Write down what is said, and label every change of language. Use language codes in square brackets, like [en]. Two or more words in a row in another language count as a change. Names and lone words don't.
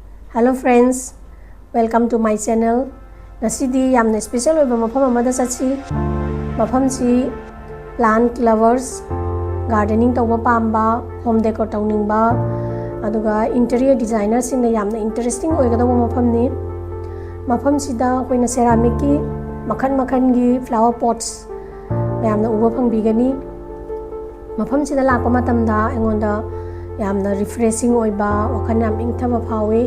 [en] Hello friends, welcome to my channel. [mni] Nasidi yamna special oiba mafam amada satsi. Mafam si [en] plant lovers, [mni] gardening tawba pamba, [en] home decor [mni] tawningba, aduga [en] interior designer [mni] singna yamna interesting oigadawa mafam ni. Mafam sida koina ceramic ki makhan gi [en] flower pots [mni] yamna uba phangbigani. Mafam sida lakpa matamda engonda yamna refreshing oiba wakan yam ingthaba phawi.